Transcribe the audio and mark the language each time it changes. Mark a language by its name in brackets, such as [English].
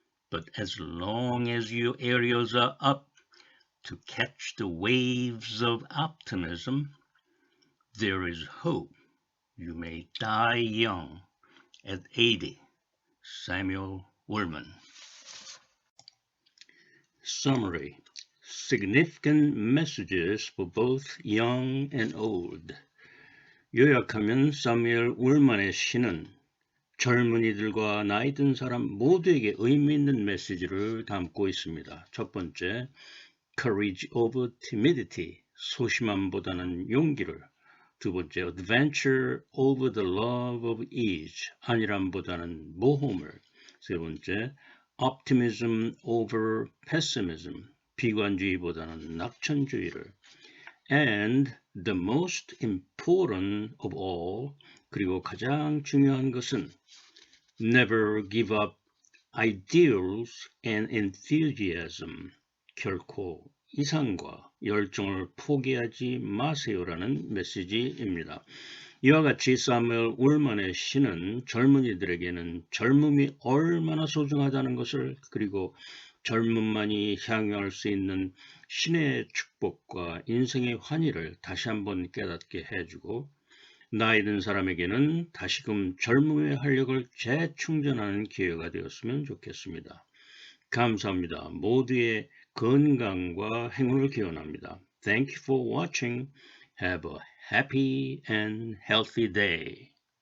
[English] But as long as your aerials are up to catch the waves of optimism, there is hope. You may die young at 80. Samuel Ullman. Summary. Significant messages for both young and old. [Korean] 요약하면 사뮤엘 울만의 시는 젊은이들과 나이 든 사람 모두에게 의미 있는 메시지를 담고 있습니다. 첫 번째, [English] courage over timidity, [Korean] 소심함보다는 용기를. 두 번째, [English] adventure over the love of ease, [Korean] 안일함보다는 모험을. 세 번째, [English] optimism over pessimism, [Korean] 비관주의보다는 낙천주의를. [English] And the most important of all, [Korean] 그리고 가장 중요한 것은 [English] never give up ideals and enthusiasm, [Korean] 결코 이상과 열정을 포기하지 마세요라는 메시지입니다. 이와 같이 사뮤엘 울만의 시는 젊은이들에게는 젊음이 얼마나 소중하다는 것을, 그리고 젊음만이 향유할 수 있는 신의 축복과 인생의 환희를 다시 한번 깨닫게 해주고, 나이 든 사람에게는 다시금 젊음의 활력을 재충전하는 기회가 되었으면 좋겠습니다. 감사합니다. 모두의 건강과 행운을 기원합니다. [English] Thank you for watching. Have a happy and healthy day.